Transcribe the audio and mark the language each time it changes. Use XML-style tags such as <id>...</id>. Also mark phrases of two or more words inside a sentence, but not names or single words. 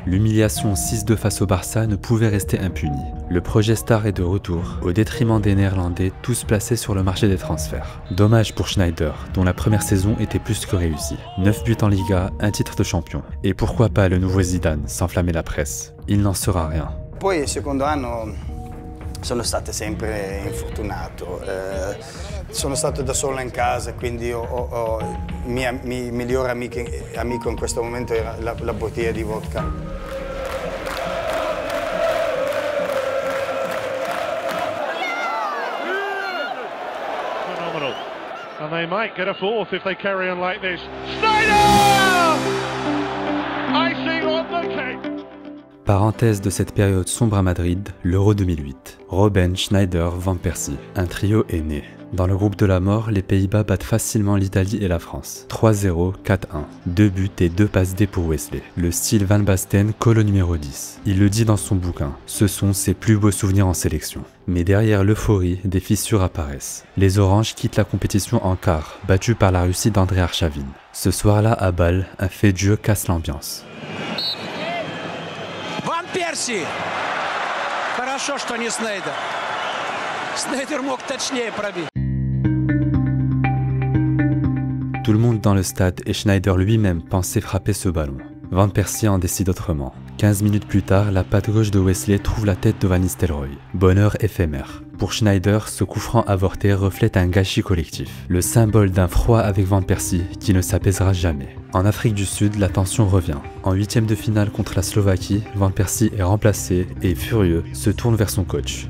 <fr>L'humiliation 6-2 face au Barça ne pouvait rester impunie. Le projet Star est de retour, au détriment des Néerlandais, tous placés sur le marché des transferts. Dommage pour Sneijder, dont la première saison était plus que réussie. 9 buts en Liga, un titre de champion. Et pourquoi pas le nouveau Zidane, s'enflammer la presse. Il n'en sera rien.</fr> <it>Poi il secondo anno sono stato sempre infortunato. Sono stato da solo in casa, quindi il mio migliore amico in questo momento era la bottiglia di vodka.</it> <en>Phenomenal. And they might get a fourth if they carry on like this. Sneijder! Icing on the cake!</en> <fr>Parenthèse de cette période sombre à Madrid, l'Euro 2008. Robben, Sneijder, Van Persie. Un trio est né. Dans le groupe de la mort, les Pays-Bas battent facilement l'Italie et la France. 3-0, 4-1. 2 buts et 2 passes D pour Wesley. Le style Van Basten colle au numéro 10. Il le dit dans son bouquin, ce sont ses plus beaux souvenirs en sélection. Mais derrière l'euphorie, des fissures apparaissent. Les Oranges quittent la compétition en quart, battus par la Russie d'André Arshavin. Ce soir-là, à Bâle, un fait de jeu casse l'ambiance. Van Persie!</fr> <ru>Хорошо, что не Sneijder. Sneijder мог точнее пробить.</ru> <fr>Tout le monde dans le stade et Sneijder lui-même pensait frapper ce ballon. Van Persie en décide autrement. 15 minutes plus tard, la patte gauche de Wesley trouve la tête de Van Nistelrooy. Bonheur éphémère. Pour Sneijder, ce coup franc avorté reflète un gâchis collectif, le symbole d'un froid avec Van Persie qui ne s'apaisera jamais. En Afrique du Sud, la tension revient. En huitième de finale contre la Slovaquie, Van Persie est remplacé et, furieux, se tourne vers son coach.</fr>